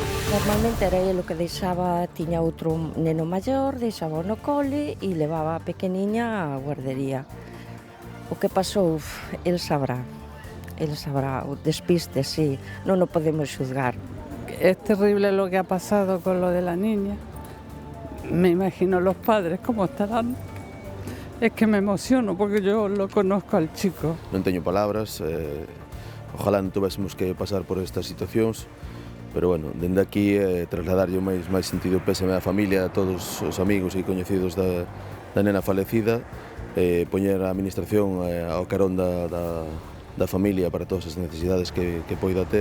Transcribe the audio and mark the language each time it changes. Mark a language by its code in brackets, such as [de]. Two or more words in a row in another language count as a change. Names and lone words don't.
[gl] Normalmente era el o que deixaba, tiña outro neno maior, deixaba no cole e levaba a pequeniña á guardería. O que pasou, el sabrá, o despiste, sí, non o podemos xuzgar. [es] Es terrible lo que ha pasado con lo de la niña. Me imagino los padres cómo estarán. Es que me emociono porque yo lo conozco al chico. [gl] Non teño palabras, ojalá non tuvéssemos que pasar por estas situacións, pero bueno, dende aquí trasladarlle o máis sentido pésame á familia, a todos os amigos e coñecidos da nena falecida, poñer a administración ao carón da familia para todas as necesidades que poida ter.